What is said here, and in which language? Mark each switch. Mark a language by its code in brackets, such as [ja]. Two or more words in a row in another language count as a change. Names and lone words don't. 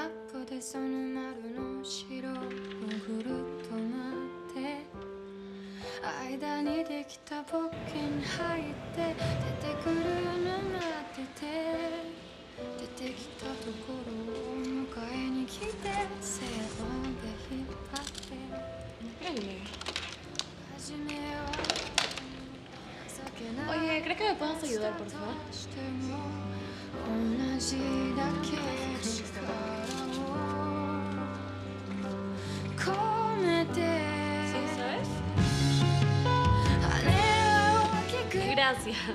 [ja] っぽでその丸の白をぐるっと回って間にできたポッケに入って出てくるの待ってて出てきたところを迎えに来て背負んで引っ張って始めよう [es] Oye, ¿crees que me puedas ayudar, por favor? Sí, ¿sabes? Gracias.